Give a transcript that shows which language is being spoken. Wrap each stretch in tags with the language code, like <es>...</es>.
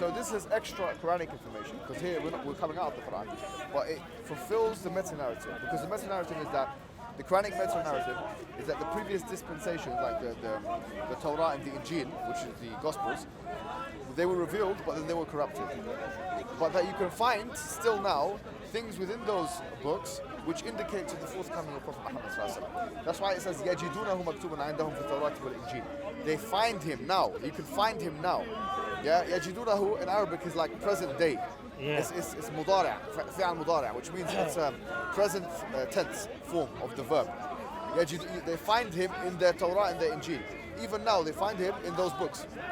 <en>So this is extra Quranic information, because here we're coming out of the Quran, but it fulfills the meta-narrative, because the meta-narrative is that the Quranic meta-narrative is that the previous dispensations, like the Torah and the Injil, which is the Gospels, they were revealed, but then they were corrupted. But that you can find still now things within those books which indicate to the forthcoming of Prophet Muhammad sallallahu alaihi wasallam. That's why it says</en> <ar>يَجِدُونَهُ مَكْتُوبًا عِنْدَهُمْ فِي التَّوْرَاةِ وَالْإِنْجِيلِ.</ar> <en>They find him now. You can find him now. Yeah, يَجِدُونَهُ in Arabic is like present day. Yeah. It's mudari', fi'al mudari', which means it's a present tense form of the verb. They find him in their Torah and their Injil. Even now, they find him in those books.</en>